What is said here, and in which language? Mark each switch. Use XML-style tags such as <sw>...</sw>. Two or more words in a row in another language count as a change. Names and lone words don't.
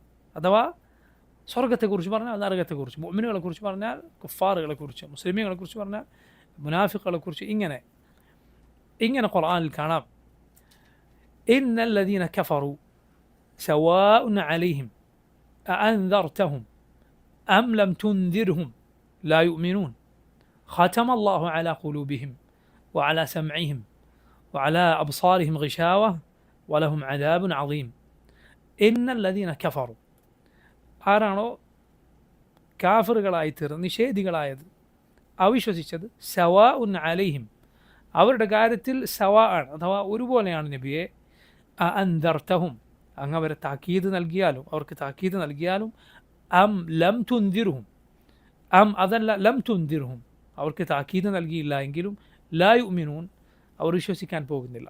<ml>അഥവാ സ്വർഗത്തെക്കുറിച്ച് പറഞ്ഞാൽ നരകത്തെക്കുറിച്ച്, മുഅ്മിനുകളെ കുറിച്ച് പറഞ്ഞാൽ കുഫാറുകളെ കുറിച്ച്, മുസ്ലിമീങ്ങളെ കുറിച്ച് പറഞ്ഞാൽ മുനാഫിഖുകളെ കുറിച്ച്, ഇങ്ങനെ ഖുർആനിൽ കാണാം.</ml> <ar>إن الذين كفروا سواء عليهم أأنذرتهم أم لم تنذرهم لا يؤمنون ختم الله على قلوبهم وعلى سمعهم وعلى أبصارهم غشاوة ولهم عذاب عظيم. إن الذين كفروا,</ar> <ml>ആരാണോ കാഫിറുകളായി തീർന്ന് നിഷേധികളായത്, അവിശ്വസിച്ചത്,</ml> <ar>سواء عليهم,</ar> <ml>അവരുടെ കാര്യത്തിൽ സവാ ആണ്, അഥവാ ഒരുപോലെയാണ് നബിയെ. അഅൻദർതഹും, അങ്ങ് അവരെ താക്കീത് നൽകിയാലും, അവർക്ക് താക്കീത് നൽകിയാലും,</ml> <ar>أم لم تنذرهم,</ar> <ml>അം അതല്ല</ml> <ar>لم تنذرهم,</ar> <ml>അവർക്ക് താക്കീത് നൽകിയില്ല എങ്കിലും,</ml> <ar>لا يؤمنون,</ar> <ml>അവർ വിശ്വസിക്കാൻ പോകുന്നില്ല.</ml>